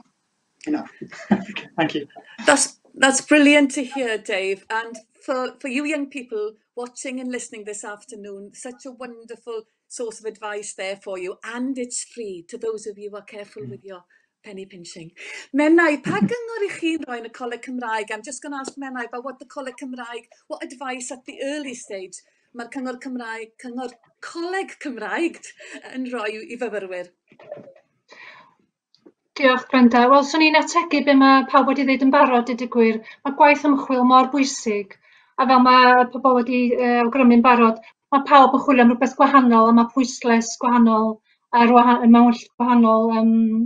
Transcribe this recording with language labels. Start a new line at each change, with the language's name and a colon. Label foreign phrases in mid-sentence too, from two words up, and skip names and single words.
English: Enough. Thank you. That's brilliant to hear, Dave. And for you young people watching and listening this afternoon, such a wonderful source of advice there for you. And it's free to those of you who are careful with your penny pinching.
Welsh: Menai, pa gyngor I chi'n rhoi yn y Coleg Cymraeg?
English: I'm just going to ask Menai about what the Coleg Cymraeg, what advice at the early stage
Welsh: mae'r Coleg Cymraeg yn rhoi I fyfyrwyr. Diolch, Brenda. Wel, swn i'n ategu be mae pawb wedi dweud yn barod, deud y gwir. Mae gwaith ymchwil mor bwysig, a fel mae pobl wedi awgrymu'n barod, mae pawb yn chwilio am rhywbeth gwahanol, a mae pwysles gwahanol mewn gwahanol sefydliadau.